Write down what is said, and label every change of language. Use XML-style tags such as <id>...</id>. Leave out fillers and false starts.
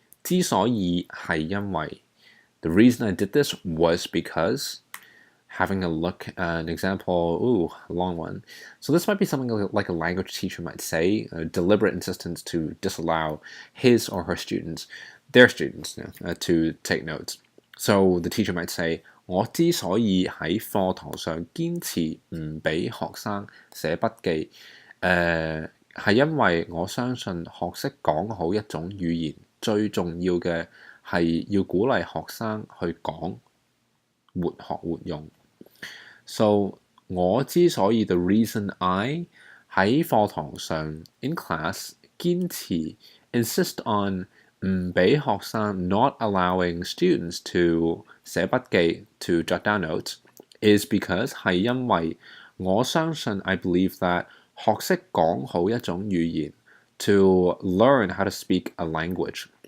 <yue>之所以係因為</yue> <en>the reason I did this was because. Having a look at an example, a long one. So this might be something like a language teacher might say, a deliberate insistence to disallow his or her students, their students, to take notes. So the teacher might say,</en> <yue>我之所以喺課堂上堅持唔俾學生寫筆記，係因為我相信學識講好一種語言，最重要嘅係要鼓勵學生去講，活學活用。</yue> <en>So</en> <yue>我之所以</yue> <en>the reason I</en> <yue>喺課堂上</yue> <en>in class</en> <yue>堅持</yue> <en>insist on</en> <yue>唔俾學生</yue> <en>not allowing students to</en> <yue>寫筆記</yue> <en>to jot down notes is because</en> <yue>係因為我相信</yue> <en>I believe that</en> <yue>學識講好一種語言</yue> <en>to learn how to speak a language</en>